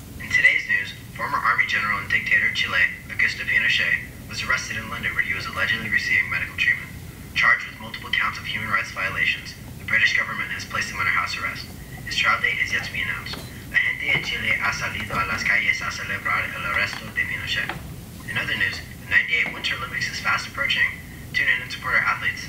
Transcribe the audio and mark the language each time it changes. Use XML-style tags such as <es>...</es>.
<en>In today's news, former Army General and dictator of Chile, Augusto Pinochet, was arrested in London where he was allegedly receiving medical treatment. Charged with multiple counts of human rights violations, the British government has placed him under house arrest. His trial date is yet to be announced.</en> <es>La gente en Chile ha salido a las calles a celebrar el arresto de Pinochet.</es> <en>In other news, the 98 Winter Olympics is fast approaching. Tune in and support our athletes.</en>